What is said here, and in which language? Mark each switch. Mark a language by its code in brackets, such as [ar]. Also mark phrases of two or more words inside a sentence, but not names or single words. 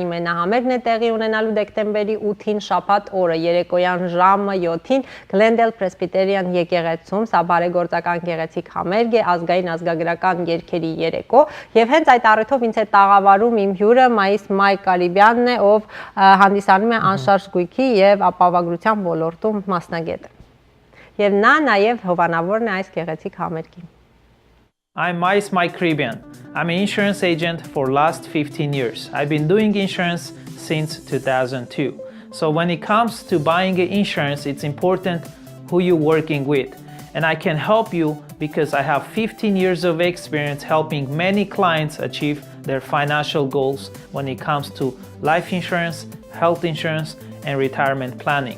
[hy] մենահամերգն է տեղի ունենալու դեկտեմբերի 8-ին շաբաթ օրը երեկոյան ժամը 7-ին Glendale Presbyterian եկեղեցում, սա բարեգործական գեղեցիկ համերգ է, ազգային ազգագրական երգերի երեկո, եւ հենց այդ առիթով ինձ է տաղավարում իմ հյուրը Մայիս Կարիբյանն է, ով հանդիսանում է անշարժ գույքի եւ ապահովագրության ոլորտում մասնագետ։ Եվ նա նաև հովանավորն է այս գեղեցիկ համերգին։ [en] I'm Mike Caribbean. I'm an insurance agent for last 15 years. I've been doing insurance since 2002. So when it comes to buying insurance, it's important who you're working with. And I can help you because I have 15 years of experience helping many clients achieve their financial goals when it comes to life insurance, health insurance, and retirement planning.